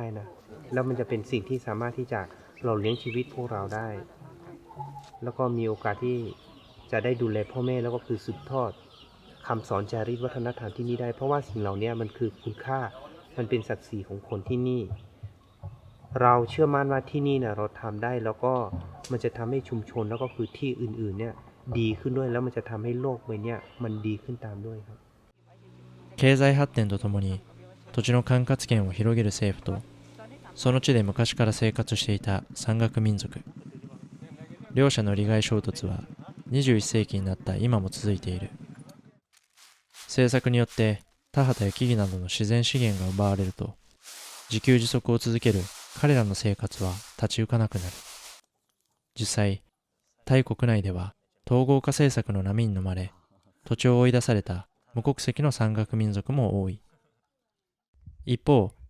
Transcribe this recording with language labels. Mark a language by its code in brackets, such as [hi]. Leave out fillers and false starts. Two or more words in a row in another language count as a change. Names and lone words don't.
[th] นะแล้วมันจะเป็นสิ่งที่สามารถที่จะเราเลี้ยงชีวิตพวกเราได้แล้วก็มีโอกาสที่จะได้ดูแลพ่อแม่แล้วก็คือสืบทอดคำสอนจารีตวัฒนธรรมที่นี่ได้เพราะว่าสิ่งเหล่านี้มันคือคุณค่ามันเป็นศักดิ์ศรีของคนที่นี่เราเชื่อมั่นว่าที่นี่นะเราทำได้แล้วก็มันจะทำให้ชุมชนแล้วก็คือที่อื่นๆเนี่ยดีขึ้นด้วยแล้วมันจะทำให้โลกใบนี้มันดีขึ้นตามด้วยครับ [ja] 経済発展とともに土地の管轄権を広げる政府とその地で昔から生活していた山岳民族両者の利害衝突は21世紀になった今も続いている政策によって田畑や木々などの自然資源が奪われると自給自足を続ける彼らの生活は立ち行かなくなる実際タイ国内では統合化政策の波に飲まれ土地を追い出された無国籍の山岳民族も多い一方